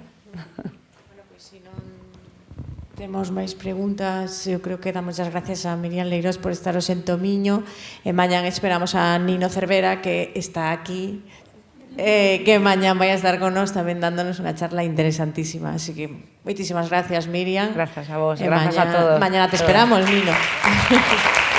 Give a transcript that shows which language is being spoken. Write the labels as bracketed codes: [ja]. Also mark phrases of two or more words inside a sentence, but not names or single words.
[gl] Bueno, pois se non temos máis preguntas, eu creo que damos as gracias a Miriam Leirós por estar hoxe en Tomiño, e mañán esperamos a Nino Cervera, que está aquí, que mañán vai a estar con nós tamén dándonos unha charla interesantísima, así que moitísimas gracias, Miriam. Gracias a vos, gracias a todos. [es] Mañana te esperamos, Nino.